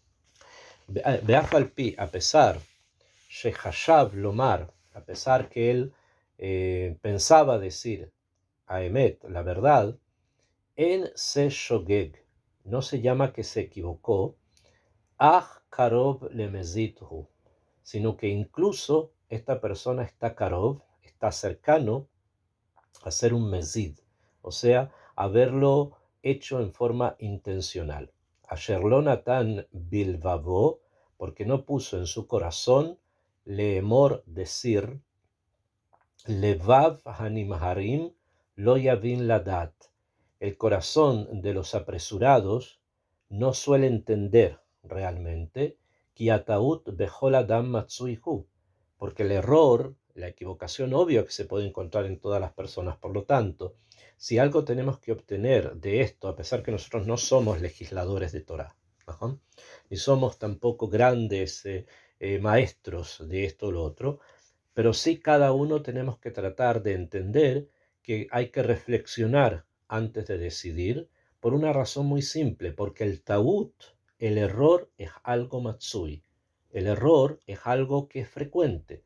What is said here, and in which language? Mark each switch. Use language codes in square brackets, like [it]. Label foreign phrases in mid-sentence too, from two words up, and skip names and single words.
[he] ואף על פי, [es] a pesar, [he] שחשב לומר, [es] a pesar que él pensaba decir a Emet, la verdad, [he] אין זה שוגג, [es] no se llama que se equivocó, [he] אך קרוב למזיד, [es] sino que incluso esta persona está karov, está cercano a ser un mezid, o sea, haberlo hecho en forma intencional. [he] אשר לא נתן בלבו, [es] porque no puso en su corazón leemor decir, [he] לבב נמהרים לא יבין לדעת. [es] El corazón de los apresurados no suele entender realmente, [he] כי הטעות בכל אדם מצויה, [es] porque el error, la equivocación obvia que se puede encontrar en todas las personas. Por lo tanto, si algo tenemos que obtener de esto, a pesar que nosotros no somos legisladores de Torah, ni somos tampoco grandes maestros de esto o lo otro, pero sí cada uno tenemos que tratar de entender que hay que reflexionar antes de decidir por una razón muy simple, porque el ta'ut, el error es algo matsui, el error es algo que es frecuente.